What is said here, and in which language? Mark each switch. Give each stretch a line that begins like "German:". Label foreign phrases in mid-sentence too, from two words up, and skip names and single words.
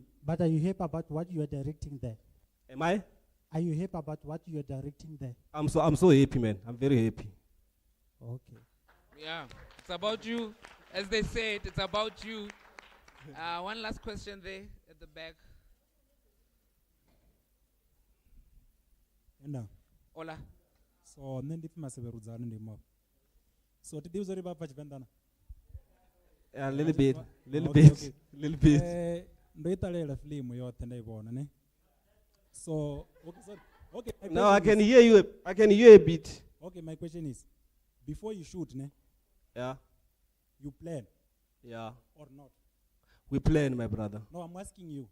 English: But are you happy about what you are directing there? Am I? Are you happy about what you are directing there? I'm so happy, man. I'm very happy. Okay. Yeah, it's about you. As they said, it's about you. One last question there at the back.
Venda: Enda. Hola. So nne ndi pfi maseverudzani ndi mo. So ti divza uri vha pfa Tshivenda na?
English: A little bit, little Okay, bit, okay. little bit.
Venda: Ndo italela film yote nda ibona ne.
English: So okay, sorry. Okay. my No, I question can is- hear you. I can hear a bit. Okay, my question is, before you shoot, ne? Yeah. You plan. Yeah. Or not? We plan, my brother. No, I'm asking you.